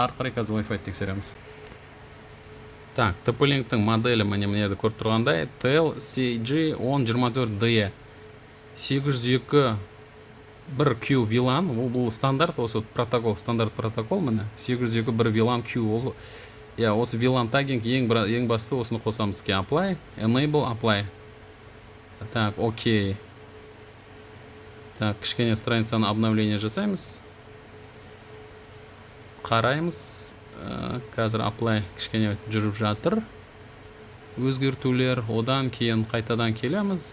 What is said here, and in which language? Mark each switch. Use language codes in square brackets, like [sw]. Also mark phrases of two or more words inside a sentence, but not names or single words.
[kk] Ары қарай қазір Wi-Fi тексереміз. Так, TP-Link-тің моделі мені көріп тұрғандай TLCG1024DE 802 бір Q VLAN, бұл стандарт, осы протокол, стандарт протокол міне 802 бір VLAN Q. Осы [en] VLAN tagging [kk] ең басты осыны қосамыз ке. [en] Apply, enable, apply. [ru] Так, окей. [kk] Так, кішкене страницаны обновление жасаймыз. Қараймыз. Қазір apply кішкене жүріп жатыр. Өзгертулер, одан кейін қайтадан келеміз.